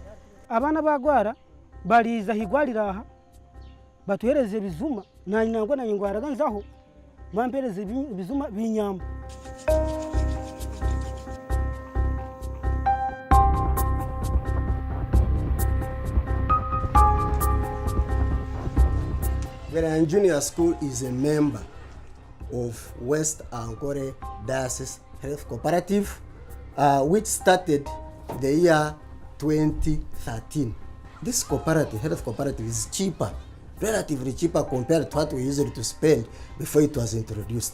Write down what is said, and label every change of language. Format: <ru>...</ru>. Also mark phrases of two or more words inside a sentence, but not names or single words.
<nyn>abana bagwara bariza higwarira aha batuhereze bizuma nangwa na ngwara ganzaho bampereze bizuma binyamba.</nyn> <en>Veran Junior School is a member of West Ankole Diocese Health Cooperative, which started the year 2013. This cooperative, health cooperative, is cheaper, relatively cheaper compared to what we usually to spend before it was introduced.</en>